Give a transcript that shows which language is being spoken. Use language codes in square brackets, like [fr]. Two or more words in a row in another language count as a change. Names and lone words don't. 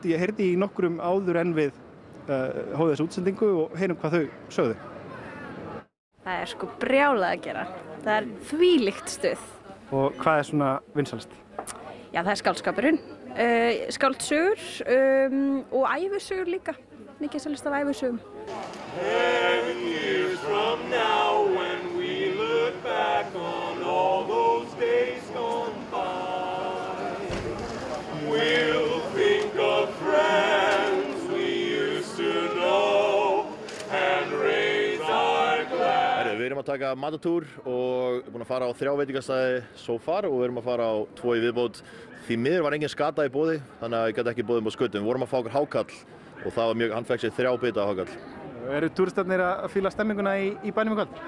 [is] Ég heyrði í nokkrum áður en við hófum þessu útsendingu og heyrum hvað þau sögðu. Það er brjálað að gera. Það er þvílíkt stuð. Og hvað er svona vinsælst? Já, það er skáldskapurinn, skáldsögur og ævisögur líka. Mikið selst af ævisögum. [en] 7 years from now when we look back on all those days gone by, we'll think of friends we used to know and raise our glass. [is] Við erum að taka matatúr og búin að fara á 3 veitingastæði [en] so far [is] og við erum að fara á 2 í viðbót. Því miður var engin skata í boði, þannig að ég gæti ekki boðið um á skötum. Við vorum að fá okkur hákall og það var hann fekk sér 3 bita af hákall. Eru túristarnir að fíla stemminguna í bænum í kvöld?